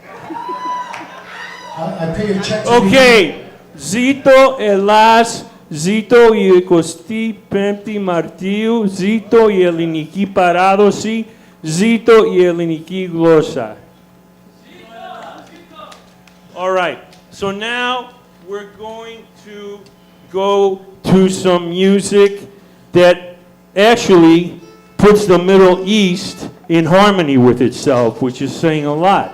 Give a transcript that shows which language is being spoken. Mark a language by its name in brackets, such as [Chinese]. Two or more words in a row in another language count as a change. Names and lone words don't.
[English] I pay a check. [Greek] Okay, Ζήτω Ελλάς, Zito η 25η Μαρτίου, Zito η ελληνική παράδοση, Zito η ελληνική γλώσσα. [English] All right, so now we're going to go to some music that actually puts the Middle East in harmony with itself, which is saying a lot.